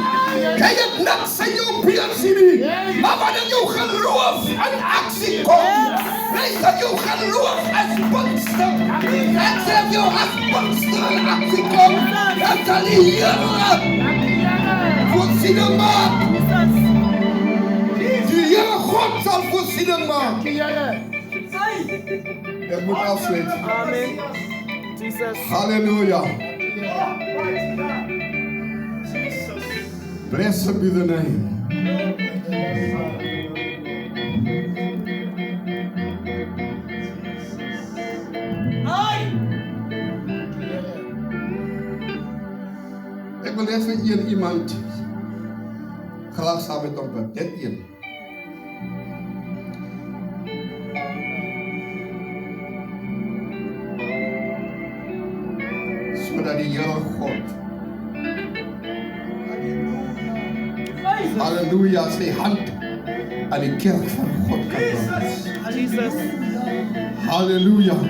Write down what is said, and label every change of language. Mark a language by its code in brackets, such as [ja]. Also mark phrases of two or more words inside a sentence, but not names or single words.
[nl] Je hebt niks in jouw beertje niet. Maar wanneer jouw geloof in actie komt, weet dat jouw geloof als Pinkster. En zegt jou als Pinkster in actie komt, dan zal die Heer voorzien maken. Die Heer God zal voorzien maken. Ik moet afsluiten. Amen. Jesus. [en] Halleluja. Blessed be the name. [nl] Ik wil net met hier iemand graag samen met op dit een. Zodat die Heere God, halleluja, zijn hand aan de kerk van God kan brengen. Jesus. Halleluja.